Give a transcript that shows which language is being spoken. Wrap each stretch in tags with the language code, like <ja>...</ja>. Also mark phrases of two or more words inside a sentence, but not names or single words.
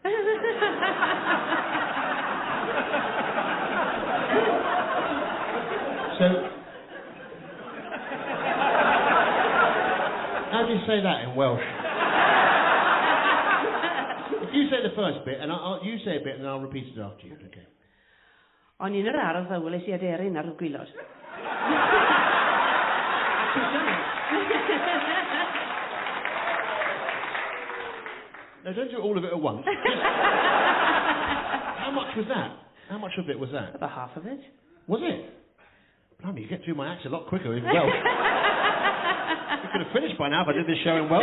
<en>So, how do you say that in Welsh? You say the first bit, and you say a bit, and I'll repeat it after you. Okay.</en> <cy>O'n i'n yr ardd a weles I aderyn ar y gwylod.</cy> <en>No, don't do all of it at once. How much was that? How much of it was that? About half of it. Was it? Blimey, you get through my acts a lot quicker in Welsh. We could have finished by now if I did this show in Welsh.</en>